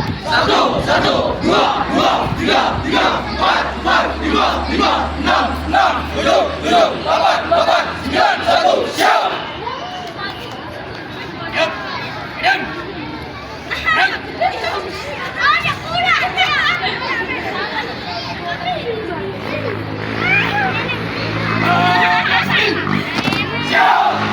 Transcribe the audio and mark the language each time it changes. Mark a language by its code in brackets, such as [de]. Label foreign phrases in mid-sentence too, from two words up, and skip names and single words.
[id] Satu, satu, dua, dua, tiga, tiga, empat, empat, lima, lima, enam, enam, tujuh, tujuh, delapan, delapan, sembilan, satu, siap. Diam, diam, diam. Ada pula. Siap.